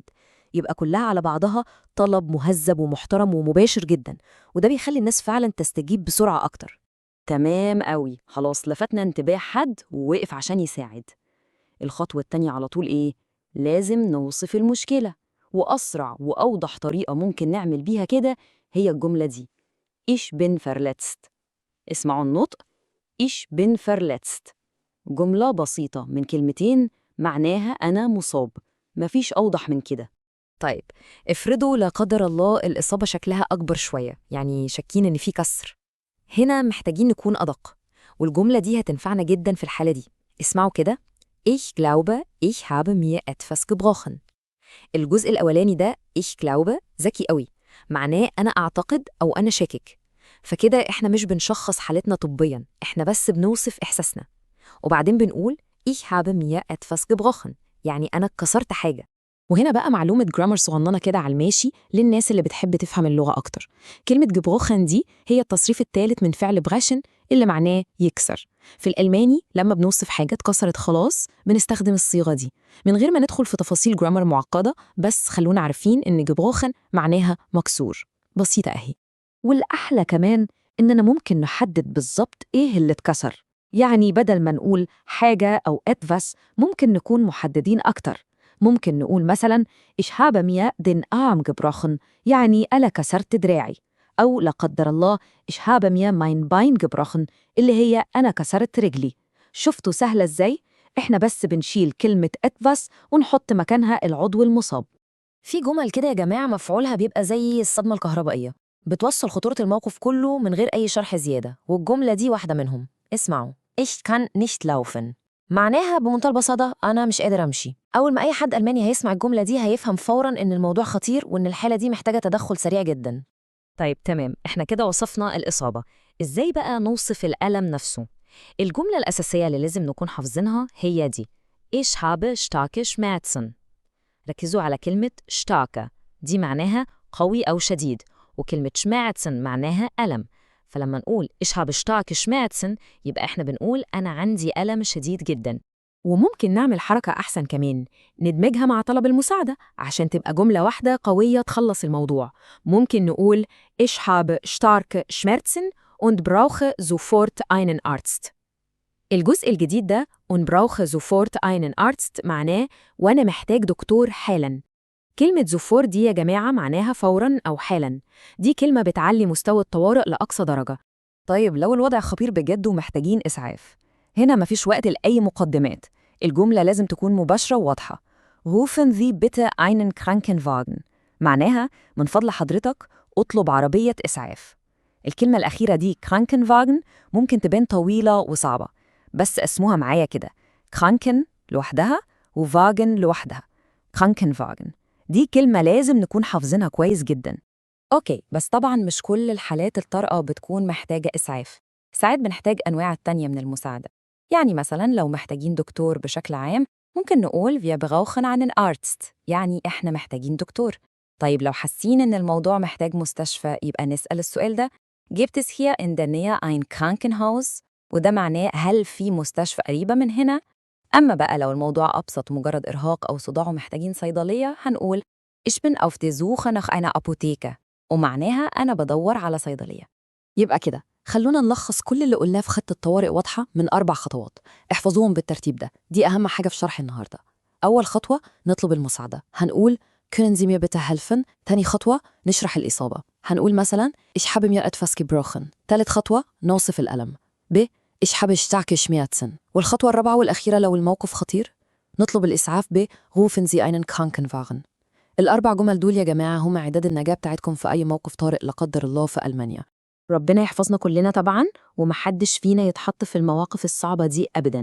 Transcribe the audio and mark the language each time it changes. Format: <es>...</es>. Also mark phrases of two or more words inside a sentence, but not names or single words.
<ar>يبقى كلها على بعضها طلب مهذب ومحترم ومباشر جدا، وده بيخلي الناس فعلا تستجيب بسرعة أكتر. تمام قوي، خلاص لفتنا انتباه حد ووقف عشان يساعد. الخطوة التانية على طول إيه؟ لازم نوصف المشكلة، وأسرع وأوضح طريقة ممكن نعمل بيها كده هي الجملة دي:</ar> <de>Ich bin verletzt.</de> <ar>اسمعوا النطق:</ar> <de>Ich bin verletzt.</de> <ar>جملة بسيطة من كلمتين معناها أنا مصاب، مفيش أوضح من كده. طيب افرضوا لا قدر الله الإصابة شكلها أكبر شوية، يعني شاكين إن في كسر. هنا محتاجين نكون أدق، والجملة دي هتنفعنا جدا في الحالة دي. اسمعوا كده:</ar> <de>Ich glaube, ich habe mir etwas gebrochen.</de> <ar>الجزء الأولاني ده</ar> <de>ich glaube</de> <ar>ذكي قوي، معناه أنا أعتقد أو أنا شاكك. فكده إحنا مش بنشخص حالتنا طبيا، إحنا بس بنوصف إحساسنا. وبعدين بنقول</ar> <de>ich habe mir etwas gebrochen،</de> <ar>يعني أنا كسرت حاجة. وهنا بقى معلومة جرامر صغننة كده على الماشي للناس اللي بتحب تفهم اللغة أكتر. كلمة جبروخن دي هي التصريف الثالث من فعل براشن اللي معناه يكسر. في الألماني لما بنوصف حاجة اتكسرت خلاص بنستخدم الصيغة دي من غير ما ندخل في تفاصيل جرامر معقدة، بس خلونا عارفين إن جبروخن معناها مكسور. بسيطة أهي. والأحلى كمان إننا ممكن نحدد بالظبط إيه اللي اتكسر، يعني بدل ما نقول حاجة أو etwas ممكن نكون محددين أكتر. ممكن نقول مثلاً</ar> <de>Ich habe mir den Arm gebrochen،</de> <ar>يعني أنا كسرت دراعي. أو لا قدر الله</ar> <de>Ich habe mir mein Bein gebrochen،</de> <ar>اللي هي أنا كسرت رجلي. شفتوا سهلة إزاي؟ إحنا بس بنشيل كلمة etwas ونحط مكانها العضو المصاب. في جمل كده يا جماعة مفعولها بيبقى زي الصدمة الكهربائية، بتوصل خطورة الموقف كله من غير أي شرح زيادة، والجملة دي واحدة منهم. اسمعوا:</ar> <de>Ich kann nicht laufen.</de> <ar>معناها بمنتهى البساطة أنا مش قادر أمشي. أول ما أي حد ألماني هيسمع الجملة دي هيفهم فوراً إن الموضوع خطير وإن الحالة دي محتاجة تدخل سريع جداً. طيب تمام، إحنا كده وصفنا الإصابة. إزاي بقى نوصف الألم نفسه؟ الجملة الأساسية اللي لازم نكون حافظينها هي دي:</ar> <de>Ich habe starke Schmerzen.</de> <ar>ركزوا على كلمة starke، دي معناها قوي أو شديد، وكلمة schmerzen معناها ألم. فلما نقول</ar> <de>ich habe starke Schmerzen</de> <ar>يبقى إحنا بنقول أنا عندي ألم شديد جدا. وممكن نعمل حركة أحسن كمان، ندمجها مع طلب المساعدة عشان تبقى جملة واحدة قوية تخلص الموضوع. ممكن نقول</ar> <de>Ich habe starke Schmerzen und brauche sofort einen Arzt.</de> <ar>الجزء الجديد ده</ar> <de>und brauche sofort einen Arzt</de> <ar>معناه وأنا محتاج دكتور حالاً. كلمة زفور دي يا جماعة معناها فوراً أو حالاً. دي كلمة بتعلي مستوى الطوارئ لأقصى درجة. طيب لو الوضع خطير بجد ومحتاجين إسعاف، هنا مفيش وقت لأي مقدمات، الجملة لازم تكون مباشرة وواضحة.</ar> <de>Rufen Sie bitte einen Krankenwagen.</de> <ar>معناها من فضل حضرتك اطلب عربية إسعاف. الكلمة الأخيرة دي Krankenwagen ممكن تبان طويلة وصعبة، بس اسموها معايا كده: Kranken لوحدها وواجن لوحدها. Krankenwagen. دي كلمة لازم نكون حافظينها كويس جدا. أوكي، بس طبعاً مش كل الحالات الطارئة بتكون محتاجة إسعاف. ساعات بنحتاج أنواع تانية من المساعدة. يعني مثلاً لو محتاجين دكتور بشكل عام ممكن نقول</ar> <de>wir brauchen einen Arzt،</de> <ar>يعني إحنا محتاجين دكتور. طيب لو حاسين إن الموضوع محتاج مستشفى يبقى نسأل السؤال ده:</ar> <de>gibt es hier in der Nähe ein Krankenhaus؟</de> <ar>وده معناه هل في مستشفى قريبة من هنا؟ أما بقى لو الموضوع أبسط ومجرد إرهاق أو صداع ومحتاجين صيدلية هنقول</ar> <de>ich bin auf der Suche nach einer Apotheke،</de> <ar>ومعناها أنا بدور على صيدلية. يبقى كده خلونا نلخص كل اللي قلناه في خطة طوارئ واضحة من 4 خطوات. احفظوهم بالترتيب ده، دي أهم حاجة في شرح النهاردة. أول خطوة نطلب المساعدة، هنقول</ar> <de>können Sie mir bitte helfen.</de> <ar>تاني خطوة نشرح الإصابة، هنقول مثلا</ar> <de>ich habe mir etwas gebrochen.</de> <ar>تالت خطوة نوصف الألم، ب</ar> <de>ich habe starke Schmerzen.</de> <ar>والخطوة الرابعة والأخيرة لو الموقف خطير نطلب الإسعاف ب</ar> <de>rufen Sie einen Krankenwagen.</de> <ar>ال4 جمل دول يا جماعة هم إعداد النجاة بتاعتكم في أي موقف طارئ لا قدر الله في ألمانيا. ربنا يحفظنا كلنا طبعا، ومحدش فينا يتحط في المواقف الصعبة دي أبدا.</ar>